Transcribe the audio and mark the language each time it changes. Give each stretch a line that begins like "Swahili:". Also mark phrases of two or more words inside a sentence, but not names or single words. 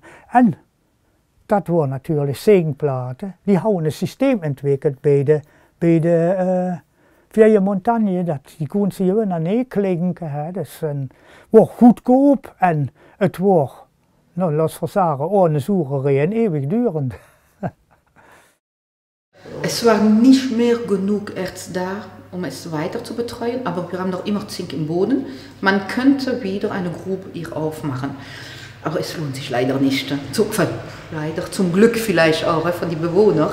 Dutch: En dat waren natuurlijk zegenplaten. Die hadden een systeem ontwikkeld bij de bij de Vieille Montagne, dat die kon ze hier naar neer klinken. Dus wordt goedkoop en het wordt, nou, laat we zeggen,
German: ohne Sucherei
Dutch: en eeuwigdurend.
German: Es war nicht mehr genug Erz da, um es weiter zu betreuen, aber wir haben noch immer Zink im Boden. Man könnte wieder eine Grube hier aufmachen, aber es lohnt sich leider nicht. Leider, zum Glück vielleicht auch von den Bewohnern.